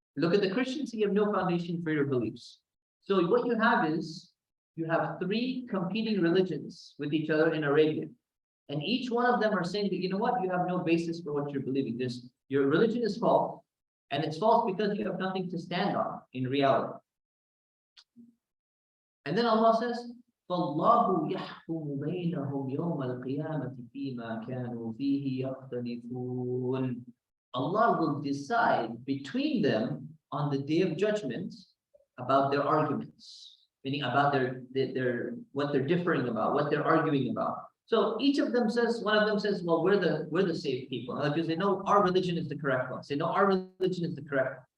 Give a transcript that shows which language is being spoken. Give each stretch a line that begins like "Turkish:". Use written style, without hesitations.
English: Look at the Christians, you have no foundation for your beliefs. So what you have is, you have 3 competing religions with each other in Arabia. And each one of them are saying that, you know what? You have no basis for what you're believing. Your religion is false. And it's false because you have nothing to stand on in reality.
Arabic: And then Allah says, فَاللَّهُ يَحْكُمُ بَيْنَهُمْ يَوْمَ الْقِيَامَةِ فِيمَا كَانُوا فِيهِ يَخْتَلِفُونَ.
English: Allah will decide between them on the day of judgment about their arguments, meaning about their what they're differing about, what they're arguing about. So each of them says, one of them says, well, we're the saved people. Other people say, no, our religion is the correct one. Say, no, our religion is the correct one.